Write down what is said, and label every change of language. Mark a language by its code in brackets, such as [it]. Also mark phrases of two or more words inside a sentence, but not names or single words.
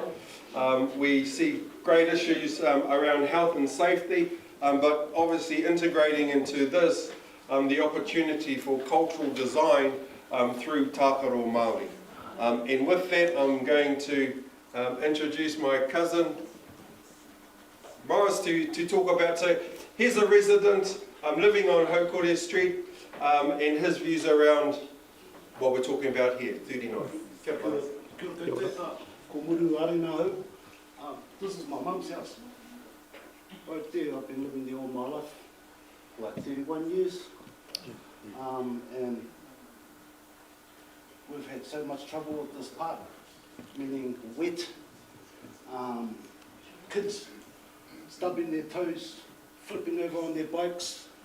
[en] We see great issues around health and safety, but obviously integrating into this the opportunity for cultural design through [mi] Tākaro Māori. [en] And with that, I'm going to introduce my cousin, Morris, to talk about. So he's a resident living on Haukore Street, and his views around what we're talking about here, 39. [mi] Kia ora koutou, ko muru arena hau. [en] This is my mum's house. Right there, I've been living there all my life, like 31 years. And we've had so much trouble with this part, meaning wet, kids stubbing their toes, flipping over on their bikes.